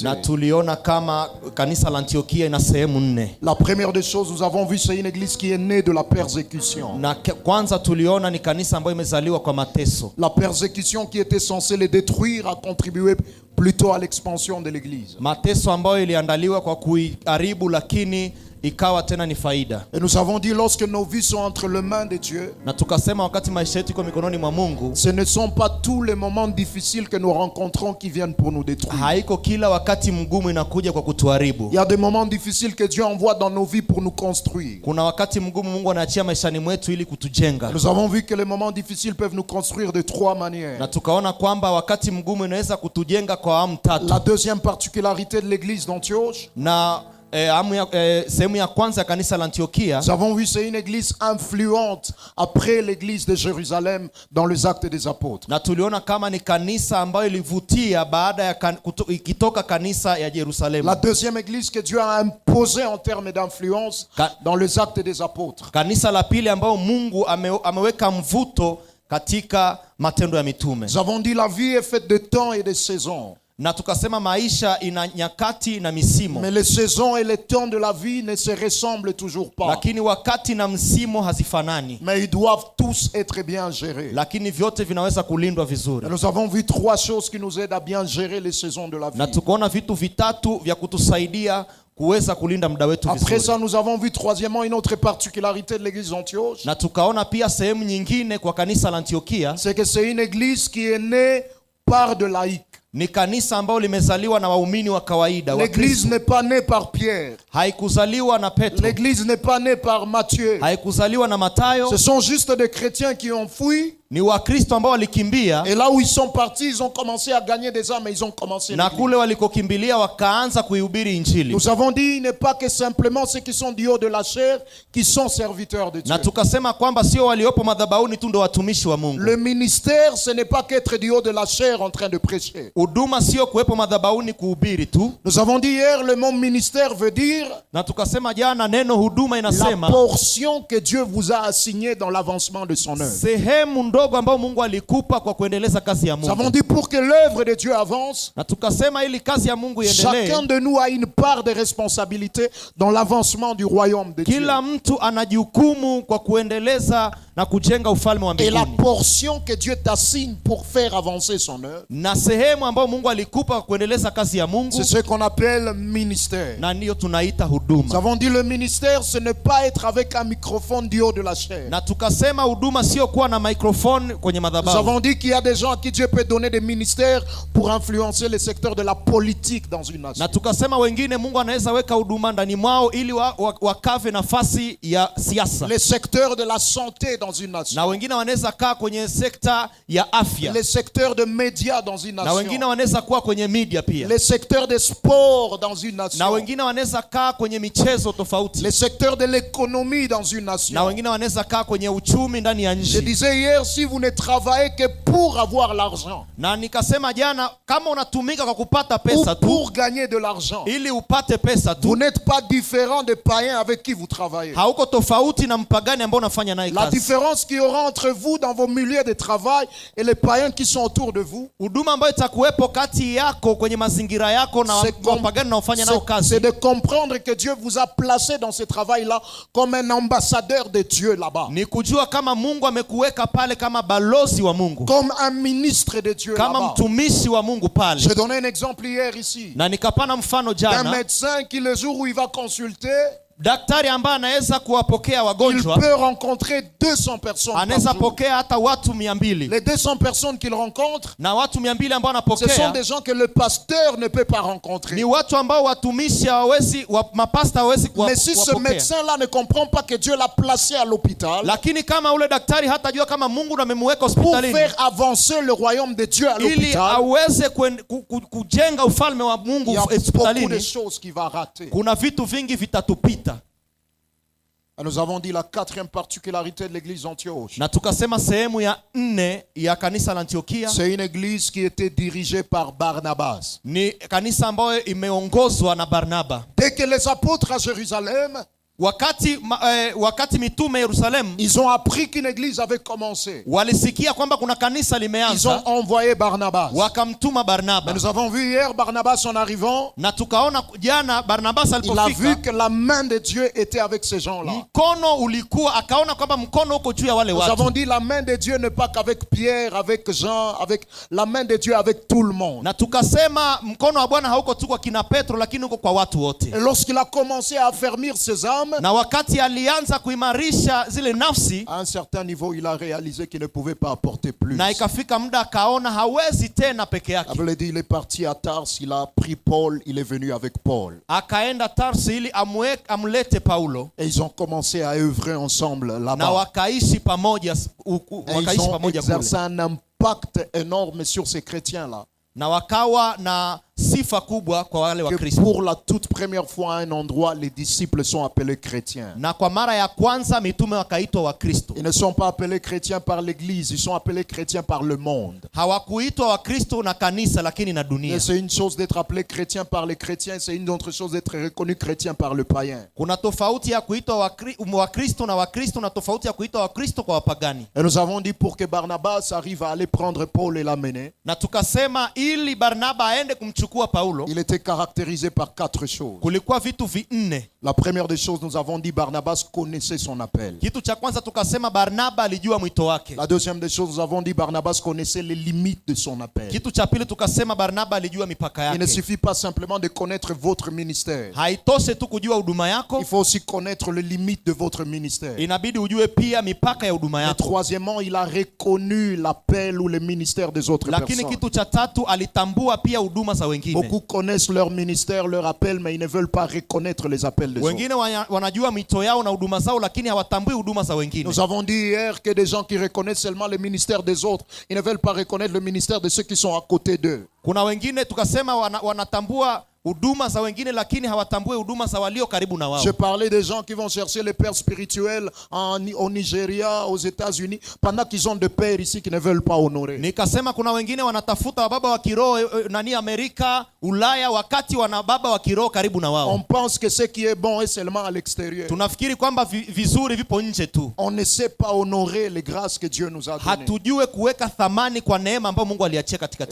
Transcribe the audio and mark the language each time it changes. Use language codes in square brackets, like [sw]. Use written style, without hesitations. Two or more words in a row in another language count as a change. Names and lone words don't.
[fr] La première des choses, nous avons vu, c'est une église qui est née de la persécution. La persécution qui était censée les détruire a contribué plutôt à l'expansion de l'église. [sw] ikawa tena ni faida. [fr] Et nous avons dit, lorsque nos vies sont entre les mains de Dieu, [sw] Na tukasema wakati maisha yetu iko mikononi mwa Mungu, [fr] ce ne sont pas tous les moments difficiles que nous rencontrons qui viennent pour nous détruire. [sw] haiko kila wakati mgumu inakuja kwa kutuharibu. [fr] Il y a des moments difficiles que Dieu envoie dans nos vies pour nous construire. [sw] Kuna wakati mgumu Mungu anaachia maishani mwetu ili kutujenga. [fr] Nous avons vu que les moments difficiles peuvent nous construire de trois manières. [sw] Na tukaona kwamba wakati mgumu inaweza kutujenga kwa amu tatu. [fr] La deuxième particularité de l'église d'Antioche, [sw] Na sehemu ya kwanza ya kanisa la Antiokia, [fr] nous avons vu c'est une église influente après l'église de Jérusalem dans les Actes des Apôtres. [sw] na tuliona kama ni kanisa ambayo ilivutia baada ya ikitoka kanisa ya Yerusalemu. [fr] La deuxième église que Dieu a imposée en termes d'influence dans les Actes des Apôtres. [sw] Kanisa la pili ambayo Mungu ameweka mvuto katika matendo ya mitume. [fr] Nous avons dit la vie est faite de temps et de saisons. [sw] Na tukasema maisha ina nyakati na misimo. [fr] Mais les saisons et les temps de la vie ne se ressemblent toujours pas. [sw] Lakini wakati na msimo hazifanani. [fr] Mais ils doivent tous être bien gérés. [sw] Lakini vyote vinaweza kulindwa vizuri. [fr] Et nous avons vu trois choses qui nous aident à bien gérer les saisons de la vie. [sw] Na tukaona vitu vitatu vya kutusaidia kuweza kulinda muda wetu vizuri. [fr] Après ça, nous avons vu troisièmement une autre particularité de l'église d'Antioche. [sw] Na tukaona pia sehemu nyingine kwa kanisa la Antiokia, [fr] C'est que c'est une église qui est née par de laïcs. [sw] ni kanisa ambalo limezaliwa na waumini wa kawaida. [fr] L'église n'est pas née par Pierre. [sw] Haikuzaliwa na Petro. [fr] L'église n'est pas née par Matthieu. [sw] Haikuzaliwa na Mathayo. [fr] Ce sont juste des chrétiens qui ont fui. [sw] Ni Wakristo ambao walikimbia. [fr] Et là où ils sont partis, ils ont commencé à gagner des âmes et ils ont commencé [sw] na [fr] l'église. [sw] kule walikokimbilia wakaanza kuihubiri injili. [fr] Nous avons dit, il n'est pas que simplement ceux qui sont du haut de la chair qui sont serviteurs de Dieu. [sw] Na tukasema kwamba sio waliopo madhabahuni tu ndio watumishi wa Mungu. [fr] Le ministère, ce n'est pas qu'être du haut de la chair en train de prêcher. [sw] Huduma sio kuwepo madhabahuni kuhubiri tu. [fr] Nous avons dit hier, le mot ministère veut dire [sw] Na tukasema jana neno huduma [fr] la [sw] inasema [fr] portion que Dieu vous a assignée dans l'avancement de son œuvre. [sw] sehemu ndogo ambayo Mungu alikupa kwa kuendeleza kazi ya [fr] Nous avons [sw] Mungu. [fr] dit pour que l'œuvre de Dieu avance, [sw] Na tukasema ili kazi ya Mungu iendelee, [fr] chacun de nous a une part de responsabilité dans l'avancement du royaume de Dieu. [sw] kila mtu ana jukumu kwa kuendeleza na kujenga ufalme wa [fr] Et la [sw] mbinguni. [fr] portion que Dieu t'assigne pour faire avancer son œuvre, [sw] Na sehemu ambayo Mungu alikupa kwa kuendeleza kazi ya Mungu, [fr] c'est ce qu'on appelle ministère. [sw] na ndiyo tunaita [fr] Nous [sw] huduma. [fr] avons dit le ministère, ce n'est pas être avec un microphone du haut de la chair. [sw] Na tukasema huduma sio kuwa na microphone kwenye [fr] Nous [sw] madhabahu. [fr] avons dit qu'il y a des gens à qui Dieu peut donner des ministères pour influencer le secteur de la politique dans une nation. [sw] Na tukasema wengine Mungu anaweza weka huduma ndani mwao ili wakave nafasi ya siasa. [fr] Le secteur de la santé dans une nation. [sw] Na wengine wanaweza kaa kwenye sekta ya afya. [fr] Le secteur de médias dans une [sw] Na wengine [fr] nation. [sw] wanaweza kuwa kwenye media pia. [fr] Le secteur des sports dans une [sw] Na [fr] nation. [sw] wengine wanaweza kaa kwenye michezo tofauti. [fr] Le secteur de l'économie dans une [sw] Na [fr] nation. [sw] wengine wanaweza kaa kwenye uchumi ndani ya [fr] Je [sw] nchi. [fr] disais hier, si vous ne travaillez que pour avoir l'argent, [sw] Na nikasema jana kama unatumika kwa kupata [fr] ou [sw] pesa tu [fr] pour gagner de l'argent, [sw] ili upate pesa [fr] vous [sw] tu, [fr] n'êtes pas différent des païens avec qui vous travaillez. [sw] hauko tofauti na mpagani ambao unafanya naye [fr] La [sw] kazi. [fr] différence qu'il y aura entre vous dans vos milieux de travail et les païens qui sont autour de vous, [sw] Huduma ambayo itakuwepo kati yako kwenye mazingira yako na wapagani unaofanya nao [fr] c'est [sw] kazi [fr] de comprendre que Dieu vous a placé dans ce travail-là comme un ambassadeur de Dieu là-bas, [sw] ni kujua kama Mungu amekuweka pale kama balozi wa Mungu, [fr] comme un ministre de Dieu [sw] kama [fr] là-bas. [sw] mtumishi wa Mungu pale. [fr] J'ai donné un exemple hier ici [sw] Na nikapana mfano [fr] d'un [sw] jana, [fr] médecin qui le jour où il va consulter, [sw] daktari ambaye anaweza kuwapokea [fr] il [sw] wagonjwa, [fr] peut rencontrer 200 personnes par [sw] anaweza [fr] jour. [sw] pokea hata watu 200. [fr] Les 200 personnes qu'il rencontre, [sw] Na watu 200 ambao [fr] ce sont [sw] anapokea [fr] des gens que le pasteur ne peut pas rencontrer. [sw] ni watu ambao watumishi hawawezi, mapasta hawezi [fr] Mais si ce [sw] kuwapokea. [fr] médecin-là ne comprend pas que Dieu l'a placé à l'hôpital [sw] Lakini kama ule daktari hatajua kama Mungu amemweka [fr] pour [sw] hospitalini [fr] faire avancer le royaume de Dieu à [sw] ili [fr] l'hôpital, [sw] aweze kujenga ufalme wa [fr] il [sw] Mungu [fr] y a beaucoup de [sw] hospitalini, [fr] choses qui vont rater. [sw] kuna vitu vingi vitatupita. [fr] Et nous avons dit la quatrième particularité de l'église d'Antioche. [sw] Na tukasema sehemu ya 4 ya kanisa la Antiokia [fr] C'est une église qui était dirigée par Barnabas. [sw] ni kanisa ambayo imeongozwa na Barnaba. [fr] Dès que les apôtres à Jérusalem, [sw] wakati mitume Yerusalemu, [fr] ils ont appris qu'une église avait commencé. [sw] walisikia kwamba kuna kanisa [fr] Ils [sw] limeanza, [fr] ont envoyé Barnabas. [sw] wakamtuma [fr] Mais [sw] Barnaba. [fr] nous avons vu hier Barnabas en arrivant, [sw] Na tukaona jana Barnabas [fr] il a vu [sw] alipofika, [fr] que la main de Dieu était avec ces gens-là. [sw] mkono ulikuwa, akaona kwamba mkono uko juu ya wale [fr] Nous avons [sw] watu. [fr] dit la main de Dieu n'est pas qu'avec Pierre, avec Jean, avec la main de Dieu avec tout le monde. [sw] Na tukasema mkono wa Bwana hauko tu kwa kina Petro, lakini uko kwa watu wote. [fr] Et lorsqu'il a commencé à affermir ses âmes, [sw] Na wakati alianza kuimarisha zile nafsi, [fr] à un certain niveau, il a réalisé qu'il ne pouvait pas apporter plus. [sw] na ikafika muda akaona hawezi tena peke [fr] La [sw] yake, [fr] Bible dit, il est parti à Tars, il a pris Paul, il est venu avec Paul. [sw] akaenda Tarsi ili amlete Paulo, [fr] Et ils ont commencé à œuvrer ensemble [sw] na [fr] là-bas. [sw] wakaishi pamoja, [fr] Et ils [sw] wakaishi [fr] ont [sw] pamoja [fr] exercé [sw] kule, [fr] un impact énorme sur ces chrétiens-là. [sw] na wakawa na sifa kubwa kwa wale wa [fr] Que [sw] Kristo. [fr] pour la toute première fois à un endroit, les disciples sont appelés chrétiens. [sw] Na kwa mara ya kwanza mitume wakaitwa wa Kristo. [fr] Ils ne sont pas appelés chrétiens par l'église, ils sont appelés chrétiens par le monde. [sw] Hawakuitwa wa Kristo na kanisa, lakini na dunia. [fr] Et c'est une chose d'être appelé chrétien par les chrétiens, c'est une autre chose d'être reconnu chrétien par le païen. [sw] Kuna tofauti ya kuitwa wa Kristo na wa Kristo, na tofauti ya kuitwa wa Kristo kwa wapagani. [fr] Et nous avons dit pour que Barnabas arrive à aller prendre Paul et l'amener, [sw] Na tukasema ili Barnaba aende kumchukua Paulo, [fr] il était caractérisé par 4 choses. [sw] kulikuwa vitu vinne. [fr] La première des choses, nous avons dit Barnabas connaissait son appel. [sw] Kitu cha kwanza tukasema Barnaba alijua mwito wake. [fr] La deuxième des choses, nous avons dit Barnabas connaissait les limites de son appel. [sw] Kitu cha pili tukasema Barnaba alijua mipaka [fr] Il ne [sw] yake. [fr] suffit pas simplement de connaître votre ministère. [sw] Haitoshe tu kujua huduma yako, [fr] Il faut aussi connaître les limites de votre ministère. [sw] inabidi ujue pia mipaka ya huduma [fr] Et [sw] yako. [fr] troisièmement, il a reconnu l'appel ou le ministère des autres [sw] Lakini [fr] personnes. [sw] kitu cha tatu alitambua pia huduma za wengine. [fr] Beaucoup connaissent leur ministère, leur appel, mais ils ne veulent pas reconnaître les appels des autres. [sw] Wengine wanajua mito yao na huduma zao, lakini hawatambui huduma za wengine. [fr] Nous avons dit hier que des gens qui reconnaissent seulement le ministère des autres, ils ne veulent pas reconnaître le ministère de ceux qui sont à côté d'eux. [sw] Kuna wengine tukasema wanatambua huduma za wengine, lakini hawatambui huduma za walio karibu na wao. [fr] Je parlais des gens qui vont chercher les pères spirituels au Nigeria, aux États-Unis, pendant qu'ils ont des pères ici qui ne veulent pas honorer. [sw] Nikasema kuna wengine wanatafuta wababa wa kiroho nani Amerika, Ulaya, wakati wana baba wa kiroho karibu na wao. [fr] On pense que ce qui est bon est seulement à l'extérieur. [sw] Tunafikiri kwamba vizuri vipo nje tu. [fr] On ne sait pas honorer les grâces que Dieu nous a données. [sw] Hatujue kuweka thamani kwa neema ambayo Mungu aliachia katikati